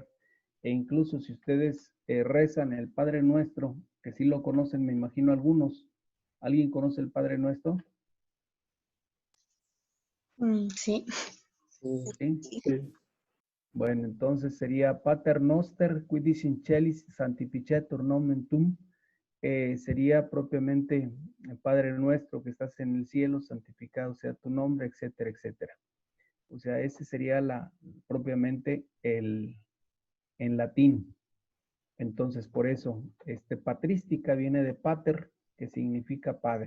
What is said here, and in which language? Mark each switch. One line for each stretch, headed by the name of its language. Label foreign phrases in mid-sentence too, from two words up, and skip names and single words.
Spanish: E incluso si ustedes rezan el Padre Nuestro, que sí lo conocen, me imagino algunos. ¿Alguien conoce el Padre Nuestro? Sí. ¿Sí? Sí. Bueno, entonces sería
Latin: Pater Noster, qui dis in celis sanctificetur nomen tuum.
Spanish: Sería propiamente Padre Nuestro que estás en el cielo, santificado sea tu nombre, etcétera, etcétera. O sea, ese sería propiamente en latín. Entonces, por eso, patrística viene de pater, que significa padre.